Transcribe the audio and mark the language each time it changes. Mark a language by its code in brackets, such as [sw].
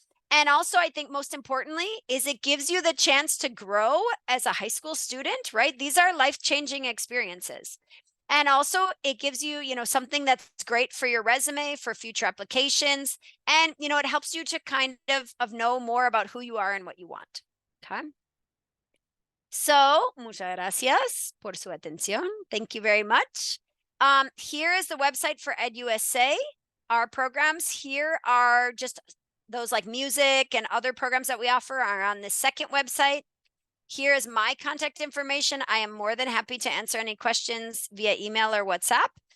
[en] And also, I think most importantly, is it gives you the chance to grow as a high school student, right? These are life-changing experiences. And also it gives you, something that's great for your resume, for future applications. And, it helps you to kind of know more about who you are and what you want. Okay. [es] So, muchas gracias por su atención. [en] Thank you very much. Here is the website for EdUSA. Our programs here are just those like music and other programs that we offer are on the second website. Here is my contact information. I am more than happy to answer any questions via email or WhatsApp.